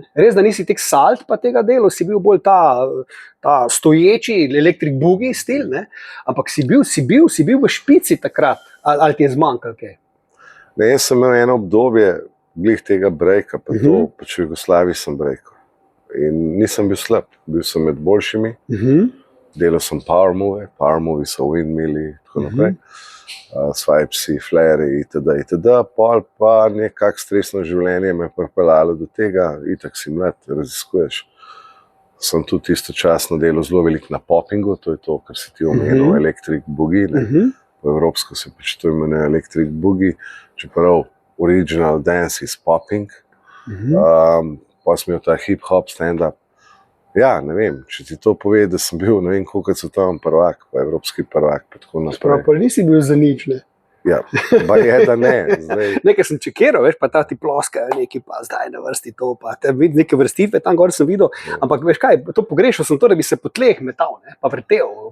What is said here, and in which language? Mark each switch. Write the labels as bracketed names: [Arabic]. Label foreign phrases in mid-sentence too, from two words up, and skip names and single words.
[Slovenian] Res, da nisi tek salt pa tega delo, si bil bolj ta stoječi [English] electric boogie [Slovenian] stil, ampak si bil v špici takrat, ali ti je zmanjkalo kaj? Ne, jaz sem imel eno obdobje, glih tega brejka, pa to, pač v Jugoslaviji sem brejkal. In nisem bil slab, bil sem med boljšimi, delal sem [English] power movie [Slovenian] so windmilli, tako naprej, swipesi, flarei, itd. Pol pa nekak stresno življenje me je pripeljalo do tega, itak si mlad, raziskuješ. Sem tudi istočasno delal zelo veliko na poppingu, to je to, kar si ti omenil, [English] Electric Boogie, [Slovenian] po evropsko se pač to imenuje [English] Electric Boogie, [Slovenian] čeprav [English] original dance is popping, [Slovenian] pa sem imel ta [English] hip-hop stand-up. [Slovenian] Ja, ne vem, če ti to pove, da sem bil, ne vem, koliko svetovni prvak, pa evropski prvak, pa tako naprej. Sprav, pa nisi bil za nič, ne? Ja, pa je, da ne. Zdaj... Nekaj sem čekiral, veš, pa ta ti ploskajo neki, pa zdaj na vrsti to, pa te vidi neke vrstitve, tam gor sem videl, ampak veš kaj, to pogrešal sem to, da bi se po tleh metal, ne, pa vrtel.